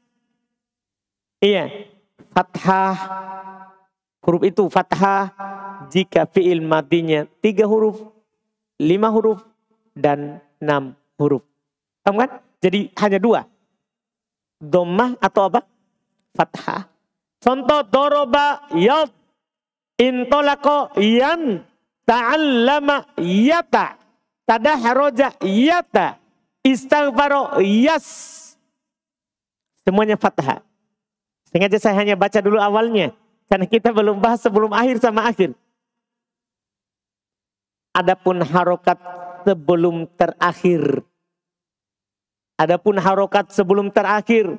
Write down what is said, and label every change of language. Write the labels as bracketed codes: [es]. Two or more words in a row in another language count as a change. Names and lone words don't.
[id] Iya. Fathah. Huruf itu fathah. Jika fi'il madhinya 3 huruf. 5 huruf. Dan 6 huruf. Paham kan? Jadi hanya 2. Dhammah atau apa? Fathah. Contoh [ar] ضرب يض. انطلق ين. تعلّم يت. تدحرج يت. استغفر يس. [id] Semuanya fathah. Sengaja saya hanya baca dulu awalnya. Karena kita belum bahas sebelum akhir sama akhir. Adapun harokat sebelum terakhir. Adapun harokat sebelum terakhir.